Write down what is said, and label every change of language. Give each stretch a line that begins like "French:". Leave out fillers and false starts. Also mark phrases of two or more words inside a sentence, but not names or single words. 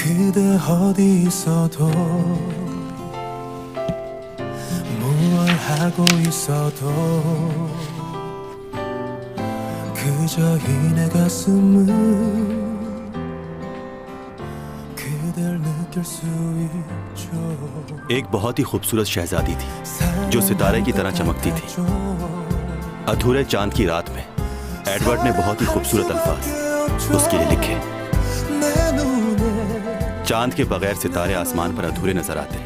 Korean: 그대 어디 있어도 뭘 하고 있어도 그저 이 내 가슴은 그댈 느낄 수 있죠.
Urdu: ایک بہت ہی خوبصورت شہزادی تھی جو ستارے کی طرح چمکتی تھی. ادھورے چاند کی رات میں ایڈورڈ نے بہت ہی خوبصورت الفاظ اس کے لیے لکھے. چاند کے بغیر ستارے آسمان پر ادھورے نظر آتے.